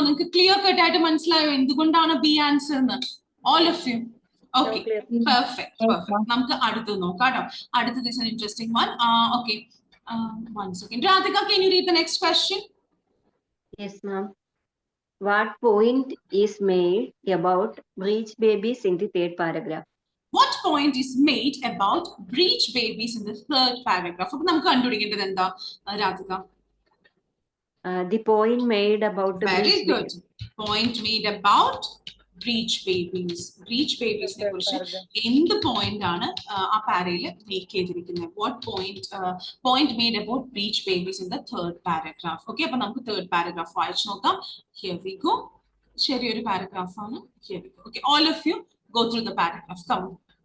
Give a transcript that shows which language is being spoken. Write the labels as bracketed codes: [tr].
[ml] നിങ്ങൾക്ക് clear cut ആയിട്ട് മനസ്സിലായോ എന്തുകൊണ്ടാണ് ബി ആൻസർ എന്ന്? [en] All of you? [ml] Okay, perfect. നമുക്ക് അടുത്ത് നോക്കാം കേട്ടോ. അടുത്തത് is [en] an interesting one. Okay, one second. Radhika, can you read the next question? Yes, ma'am. What point is made about breech babies in the third paragraph? What point is made about breech babies in the third paragraph? [ml] അപ്പൊ നമുക്ക് കണ്ടുപിടിക്കേണ്ടത് എന്താ Radhika? [en] The point made about the very good point made about breech babies. [ml] breech babies നെ കുറിച്ച് എന്ത് point ആണ് ആ പാരയിൽ make ചെയ്തിരിക്കുന്നത്? [en] what point made about breech babies in the third paragraph? [ml] Okay, അപ്പൊ നമുക്ക് [en] third paragraph [ml] വായിച്ചു നോക്കാം. [en] Here we go. [ml] ചെറിയൊരു പാരഗ്രാഫ് ആണ്. [en] Here we go. Okay, all of you go through the paragraph. Come on.